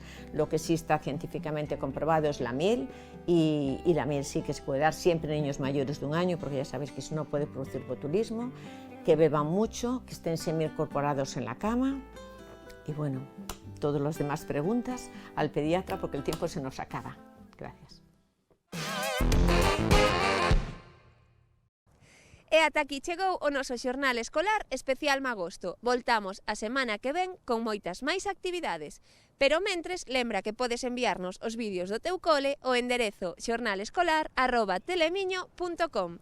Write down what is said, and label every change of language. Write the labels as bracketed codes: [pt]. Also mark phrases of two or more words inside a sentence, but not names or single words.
[es] Lo que sí está científicamente comprobado es la miel, y la miel sí que se puede dar siempre en niños mayores de 1 año, porque ya sabéis que eso no puede producir botulismo. Que beban mucho, que estén semi-incorporados en la cama. Y bueno, todas las demás preguntas al pediatra, porque el tiempo se nos acaba. Gracias. [gl] E ata aquí chegou o noso xornal escolar especial Magosto. Voltamos a semana que ven con moitas máis actividades. Pero mentres, lembra que podes enviarnos os vídeos do teu cole ao enderezo xornalescolar@telemiño.com.